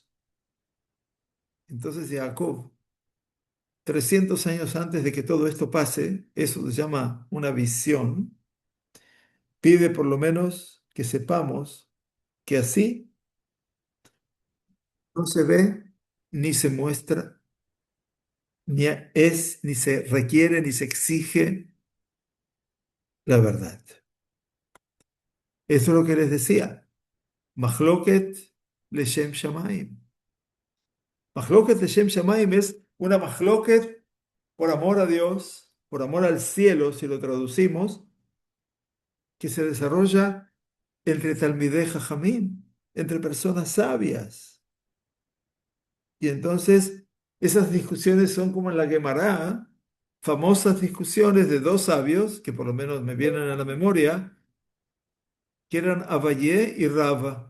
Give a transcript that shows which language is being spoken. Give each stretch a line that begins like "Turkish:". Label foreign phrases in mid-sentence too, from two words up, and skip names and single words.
Spanish: Entonces Jacob, 300 años antes de que todo esto pase, eso se llama una visión, pide por lo menos que sepamos que así no se ve, ni se muestra, ni es, ni se requiere, ni se exige la verdad. Eso es lo que les decía.
Hebrew: Mahloket leshem shamayim. Mahloket leshem shamayim
Spanish: es una mahloket por amor a Dios, por amor al cielo, si lo traducimos, que se desarrolla entre
Hebrew: Talmidei Jajamim,
Spanish: entre personas sabias. Y entonces esas discusiones son como en la Gemara, famosas discusiones de dos sabios, que por lo menos me vienen a la memoria, que eran Abayé y Rava.